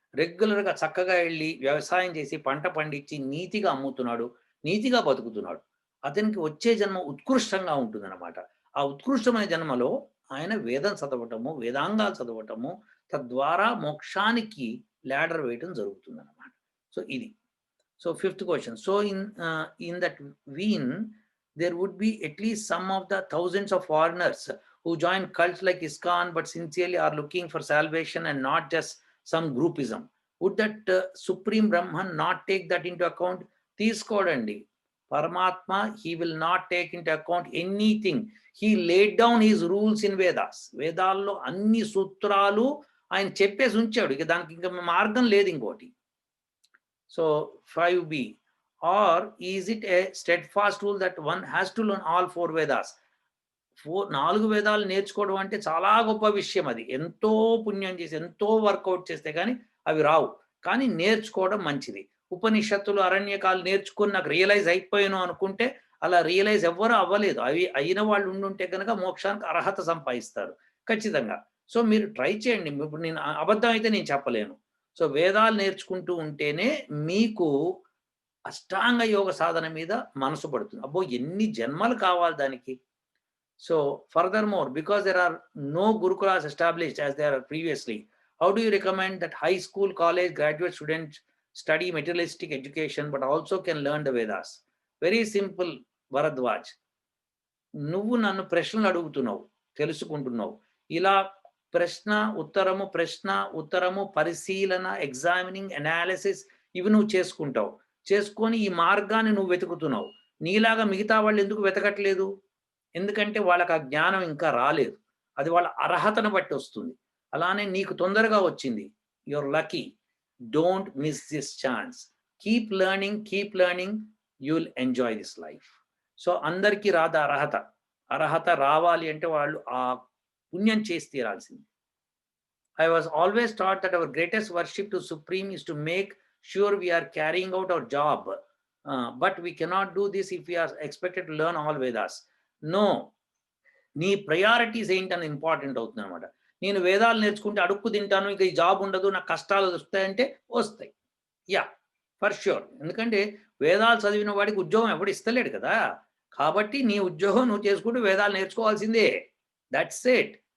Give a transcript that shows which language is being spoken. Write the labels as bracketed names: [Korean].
[Telugu] రెగ్యులర్‌గా చక్కగా ఎళ్లి వ్యవసాయం చేసి పంట పండించి నీతిగా అమ్ముతున్నాడు. నీతిగా బతుకుతున్నాడు. అతనికి వచ్చే జన్మ ఉత్కృష్టంగా ఉంటుందన్నమాట. ఆ ఉత్కృష్టమైన జన్మలో ఆయన వేదం చదవటము, వేదాంగాలు చదవటము, తద్వారా మోక్షానికి లాడర్ వేయటం జరుగుతుందన్నమాట. సో, ఇది. [English] So fifth question. So in that vein, there would be at least some of the thousands of foreigners who join cults like ISKCON, but sincerely are looking for salvation and not just some groupism. Would that Supreme Brahman not take that into account? [Telugu] తీసుకోడండి. [English] పరమాత్మ he will not take into account anything. He laid down his rules in Vedas. [Telugu] వేదాల్లో అన్ని సూత్రాలు ఆయన చెప్పేసి ఉంచాడు. ఇక దానికి ఇంకా మార్గం లేదు ఇంకోటి. [English] So 5b, or is it a steadfast rule that one has to learn all four Vedas? [Telugu] 4 వేదాలు నేర్చుకోవడం అంటే చాలా గొప్ప విషయం అది. ఎంతో పుణ్యం చేసి, ఎంతో వర్కౌట్ చేస్తే గాని అవి రావు. కానీ నేర్చుకోవడం మంచిది. ఉపనిషత్తులు, అరణ్యకాలు నేర్చుకొని నాకు రియలైజ్ అయిపోయాను అనుకుంటే అలా రియలైజ్ ఎవ్వరు అవ్వలేదు. అవి అయిన వాళ్ళు ఉండుంటే గనక మోక్షానికి అర్హత సంపాదిస్తారు. ఖచ్చితంగా. సో మీరు ట్రై చేయండి. ఇప్పుడు నేను అబద్ధం అయితే నేను చెప్పలేను. సో వేదాలు నేర్చుకుంటూ ఉంటేనే మీకు అష్టాంగ యోగ సాధన మీద మనసు పడుతుంది. అబ్బో! ఎన్ని జన్మలు కావాలి దానికి. [English] So furthermore, because there are no gurukulas established as there are previously, how do you recommend that high school, college, graduate students study materialistic education but also can learn the Vedas? Very simple, Bharadwaj. [Telugu] నువ్వు నన్ను ప్రశ్నలు అడుగుతున్నావు, తెలుసుకుంటున్నావు. ఇలా ప్రశ్న, ఉత్తరము, ప్రశ్న, ఉత్తరము, పరిశీలన, ఎగ్జామినింగ్, అనాలిసిస్ ఇవి నువ్వు చేసుకుంటావు. చేసుకొని ఈ మార్గాన్ని నువ్వు వెతుకుతున్నావు. నీలాగా మిగతా వాళ్ళు ఎందుకు వెతకట్లేదు? ఎందుకంటే వాళ్ళకి ఆ జ్ఞానం ఇంకా రాలేదు. అది వాళ్ళ అర్హతను బట్టి వస్తుంది. అలానే నీకు తొందరగా వచ్చింది. [English] You are lucky. Don't miss this chance. Keep learning, you will enjoy this life. [Telugu] So అందరికీ రాదు అర్హత. అర్హత రావాలి అంటే వాళ్ళు ఆ పుణ్యం చేసి తీరాల్సింది. [English] I was always taught that our greatest worship to Supreme is to make sure we are carrying out our job. But we cannot do this if we are expected to learn all Vedas. No. [Telugu] నీ priorities ఏంటని important అవుతుందనమాట. నేను వేదాలు నేర్చుకుంటే అడుక్కు తింటాను, ఇక ఈ జాబ్ ఉండదు, నాకు కష్టాలు వస్తాయంటే వస్తాయి. [English] Yeah! For sure. [Telugu] ఎందుకంటే వేదాలు చదివిన వాడికి ఉద్యోగం ఎవడు ఇస్తలేడు కదా! కాబట్టి నీ ఉద్యోగం నువ్వు చేసుకుంటూ వేదాలు నేర్చుకోవాల్సిందే. [English] That's it.